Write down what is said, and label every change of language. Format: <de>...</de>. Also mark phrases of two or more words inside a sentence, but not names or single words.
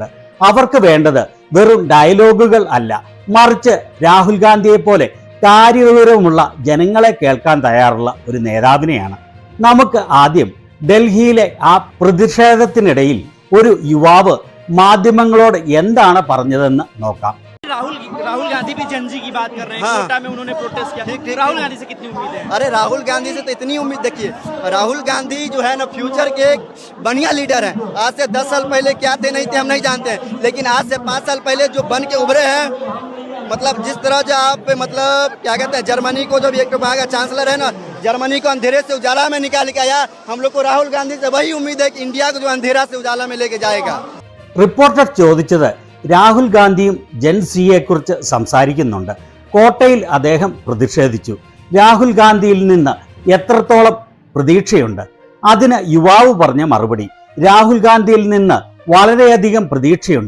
<ml>അവർക്ക് വേണ്ടത് വെറും ഡയലോഗുകൾ അല്ല, മറിച്ച് രാഹുൽ ഗാന്ധിയെ പോലെ കാര്യവിവരമുള്ള ജനങ്ങളെ കേൾക്കാൻ തയ്യാറുള്ള ഒരു നേതാവിനെയാണ്. നമുക്ക് ആദ്യം ഡൽഹിയിലെ ആ പ്രതിഷേധത്തിനിടയിൽ ഒരു യുവാവ് മാധ്യമങ്ങളോട് എന്താണ് പറഞ്ഞതെന്ന് നോക്കാം.</ml> <hi>राहुल गांधी भी जनजी की बात कर रहे हैं। हाँ। कोटा में उन्होंने प्रोटेस्ट किया। ठीक। राहुल गांधी से कितनी उम्मीद है? अरे राहुल गांधी से तो इतनी उम्मीद, देखिए राहुल गांधी जो है ना फ्यूचर के एक बढ़िया लीडर हैं। आज से 10 साल पहले क्या थे नहीं थे हम नहीं जानते हैं, लेकिन आज से 5 साल पहले जो बन के उभरे हैं, मतलब जिस तरह जो आप मतलब क्या कहते हैं, जर्मनी को जब एक वहाँ का चांसलर है ना, जर्मनी को अंधेरे से उजाला में निकाल के आया, हम लोग को राहुल गांधी से वही उम्मीद है कि इंडिया को जो अंधेरा से उजाला में लेके जाएगा.</hi> <ml>റിപ്പോർട്ടർ ചോദിച്ചത് രാഹുൽ ഗാന്ധിയും ജെൻസിയെ കുറിച്ച് സംസാരിക്കുന്നുണ്ട്. കോട്ടയിൽ അദ്ദേഹം പ്രതിഷേധിച്ചു. രാഹുൽ ഗാന്ധിയിൽ നിന്ന് എത്രത്തോളം പ്രതീക്ഷയുണ്ട്? അതിന് യുവാവ് പറഞ്ഞ മറുപടി, രാഹുൽ ഗാന്ധിയിൽ നിന്ന് വളരെയധികം പ്രതീക്ഷയുണ്ട്.</ml>